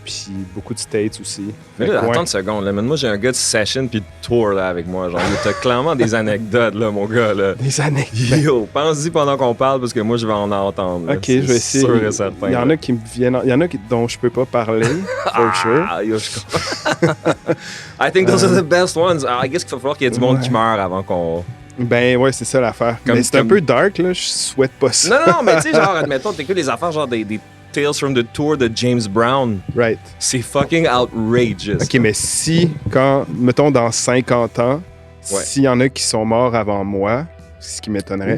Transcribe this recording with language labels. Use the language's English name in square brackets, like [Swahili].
[French] Puis beaucoup de States aussi. Mais là, attends une seconde. Là. Moi, j'ai un gars de session puis de tour là, avec moi. Genre, t'as clairement des anecdotes, là, mon gars. Là. Des anecdotes? Yo, pense-y pendant qu'on parle parce que moi, je vais en entendre. Là. OK, je vais essayer. Sûr et certain, il y en a qui me viennent... Il y en a dont je peux pas parler, [English] for sure. Yo, je I think those are the best ones. I guess [French] qu'il va falloir qu'il y ait du monde qui meurt avant qu'on... Ben ouais, c'est ça l'affaire. Mais c'est un peu dark, là. Je souhaite pas ça. Non, mais tu sais, genre, admettons, t'écoutes des affaires genre des Tales from the Tour de James Brown. [English] Right. [French] C'est [English] fucking outrageous. [French] OK, mais si, mettons, dans 50 ans, s'il y en a qui sont morts avant moi, ce qui m'étonnerait.